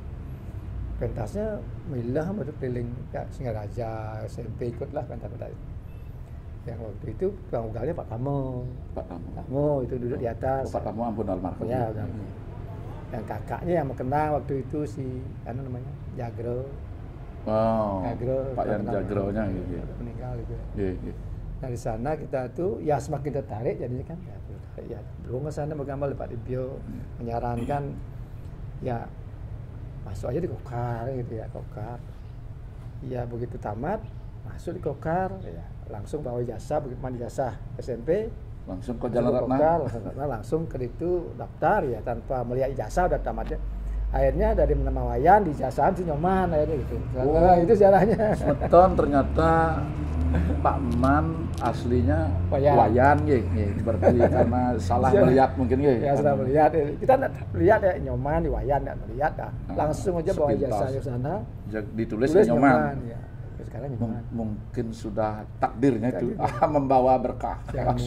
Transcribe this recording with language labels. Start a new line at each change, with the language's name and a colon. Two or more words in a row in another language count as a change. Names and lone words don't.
Indonesian: Pentasnya milah baru keliling ya, Singaraja SMP ikutlah pentas-pentas. Yang waktu itu tukang ugalnya Pak Tamo. Pak Tamu. Tamo itu duduk di atas. Oh, Pak Tamu ampun almarhum. Ya, udah. Dan kakaknya yang mengenang waktu itu si apa namanya? Jagro. Oh, Jagro. Pak Yan terkenal. Jagronya gitu ya. Meninggal gitu. Iya, iya. Dari sana kita tuh ya semakin tertarik jadinya kan ya belum ke sana bergambar Pak Dibio menyarankan ya masuk aja di Kokar gitu ya, Kokar. Ya begitu tamat masuk di Kokar ya langsung bawa ijazah, begitu mandi ijazah SMP Langsung ke Jalan masuk Ratna. Kokar, langsung ke itu daftar ya tanpa melihat ijazah udah tamatnya. Akhirnya dari nama Wayan di ijazahan si Nyoman akhirnya gitu. Nah, itu sejarahnya. Semeton ternyata Pak Man aslinya Wayan. Wayan ya, berarti karena salah Iya. melihat mungkin ya. Ya sudah melihat, kita tidak melihat ya Nyoman di Wayan tidak melihat dah. Langsung aja bawa sepintas. ijazah ke sana. Ditulis Tulis Nyoman. Ya. Sekarang Nyoman. Mungkin sudah takdirnya itu membawa berkah. Ya, Langsung.